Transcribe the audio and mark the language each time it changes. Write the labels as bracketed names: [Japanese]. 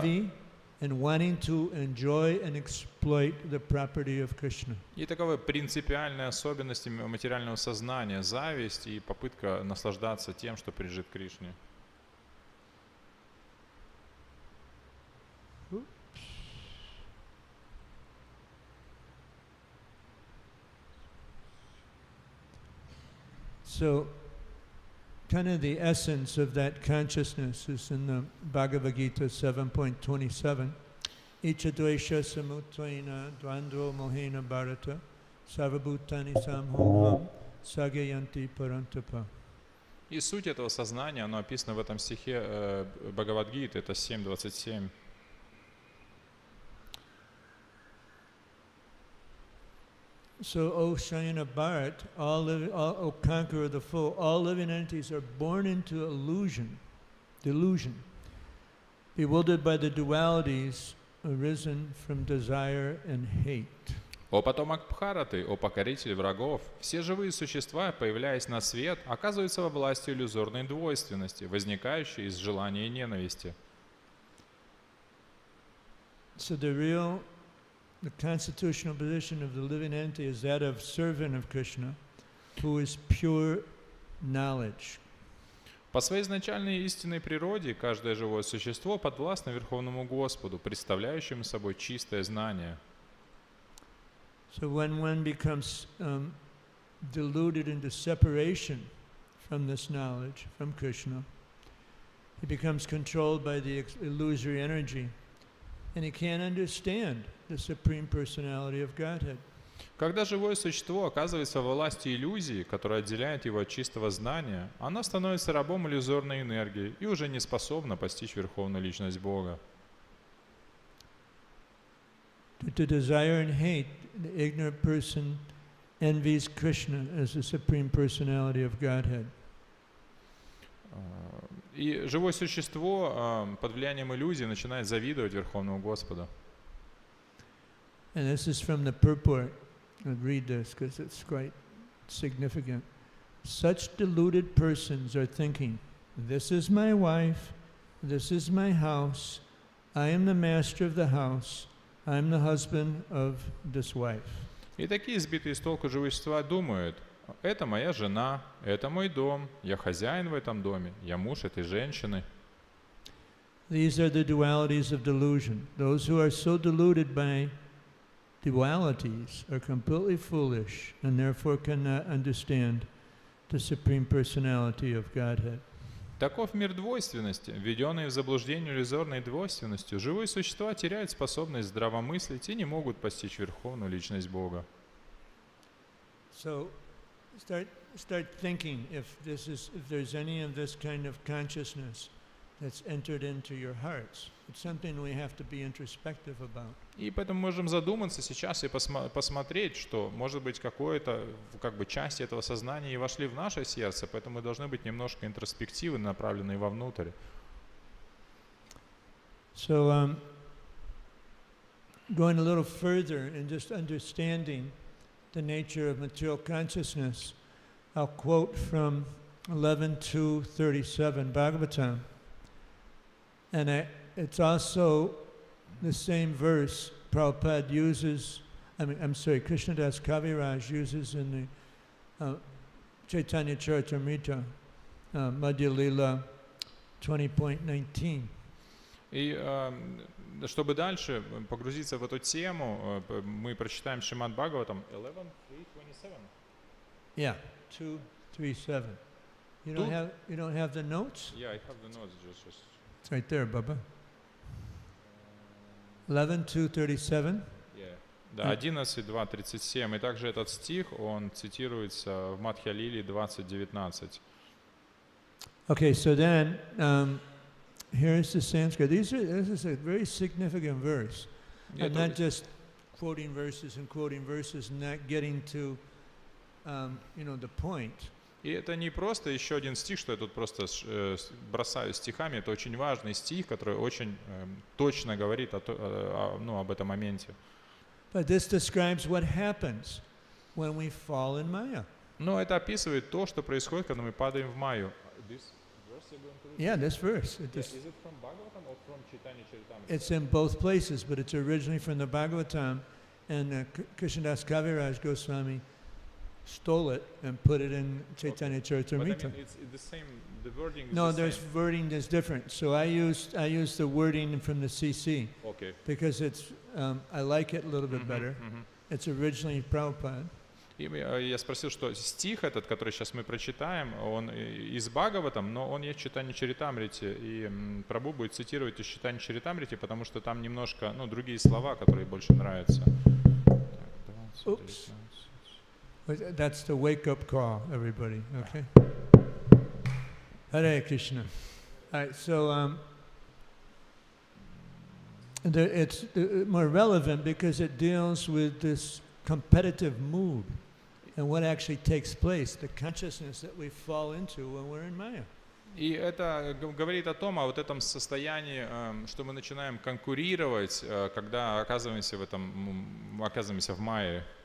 [English] envy and wanting to enjoy and exploit the property of Krishna. [Russian] и таковы принципиальные особенности материального сознания, зависть и попытка наслаждаться тем, что принадлежит Кришне. [English] So, kind of the essence of that consciousness is in the Bhagavad Gita 7.27. [Sanskrit] Ichadvesha samutvaina dvandro mohena bharata sarvabhutani samhoham sagayanti parantapa. [Russian] И суть этого сознания, оно описано в этом стихе Бхагавад-гиты, это 7.27. [English] So, O Shayana Bharat, O conqueror of the foe, all living entities are born into delusion, bewildered by the dualities arisen from desire and hate. [Russian] О потомок Бхараты, о покоритель врагов, все живые существа, появляясь на свет, оказываются во власти иллюзорной двойственности, возникающей из желания и ненависти. [English] So the constitutional position of the living entity is that of servant of Krishna, who is pure knowledge. [Russian] По своей изначальной истинной природе каждое живое существо подвластно Верховному Господу, представляющему собой чистое знание. [English] So when one becomes deluded into separation from this knowledge, from Krishna, he becomes controlled by the illusory energy, and he can't understand the Supreme Personality of Godhead. [Russian] Когда живое существо оказывается во власти иллюзии, которая отделяет его от чистого знания, оно становится рабом иллюзорной энергии и уже не способно постичь Верховную Личность Бога. [English] To desire and hate, the ignorant person envies Krishna as the Supreme Personality of Godhead. [Russian] И живое существо под влиянием иллюзии начинает завидовать Верховному Господу. [English] And this is from the purport. I'll read this because it's quite significant. Such deluded persons are thinking, this is my wife, this is my house, I am the master of the house, I am the husband of this wife. [Russian] И такие сбитые с толку живые существа думают, это моя жена, это мой дом, я хозяин в этом доме, я муж этой женщины. [English] These are the dualities of delusion. Those who are so deluded by dualities are completely foolish and therefore cannot understand the Supreme Personality of Godhead. [Russian] Таков мир двойственности. Введенные в заблуждение иллюзорной двойственностью, живые существа теряют способность здравомыслить и не могут постичь верховную личность Бога. [English] So start thinking if there's any of this kind of consciousness that's entered into your hearts. It's something we have to be introspective about. [Russian] И поэтому можем задуматься сейчас и посмотреть, что, может быть, какое-то, как бы, части этого сознания и вошли в наше сердце, поэтому мы должны быть немножко интроспективны, направленные вовнутрь. [English] So going a little further and just understanding the nature of material consciousness, I'll quote from 11.2.37 Bhagavatam. And it's also the same verse Prabhupada uses, Krishnadas Kaviraj uses in the Chaitanya Charitamrita, Madhya Lila 20.19. [Russian] И чтобы дальше погрузиться в эту тему, мы прочитаем Шримад Бхагаватам 11.3.27. [English] Yeah, 2.3.7. You don't have the notes? Yeah, I have the notes. Just. It's right there, Baba. 11.2.37. [Russian] Да, 11.2.37. И также этот стих, он цитируется в Мадхья Лиле 20.19. [English] Okay, so then here's the Sanskrit. This is a very significant verse. I'm not just quoting verses and not getting to, the point. [Russian] И это не просто еще один стих, что я тут просто бросаю стихами. Это очень важный стих, который очень точно говорит об этом моменте. [English] But this describes what happens when we fall in Maya. [Russian] Но это описывает то, что происходит, когда мы падаем в Майю. [English] Yeah, this verse. Is it from Bhagavatam or from Chaitanya Charitamrita? It's in both places, but it's originally from the Bhagavatam, and Krishnadas Kaviraj Goswami stole it and put it in Chaitanya Charitamrita. But I mean, it's the same. The wording is No, the there's same. wording that's different. So I used the wording from the CC Okay. because it's I like it a little bit better. It's originally Prabhupada. [Russian] И я спросил, что стих этот, который сейчас мы прочитаем, он из Бхагаватам, но он есть в Чайтанья Чаритамрите, и Прабху будет цитировать из Чайтанья Чаритамрите, потому что там немножко, другие слова, которые больше нравятся. [English] Oops. That's the wake-up call, everybody. Okay. Hare Krishna. All right. So it's more relevant because it deals with this competitive mood and what actually takes place, the consciousness that we fall into when we're in Maya. [Russian] И это говорит о том, о вот этом состоянии, что мы начинаем конкурировать, когда оказываемся в Майе.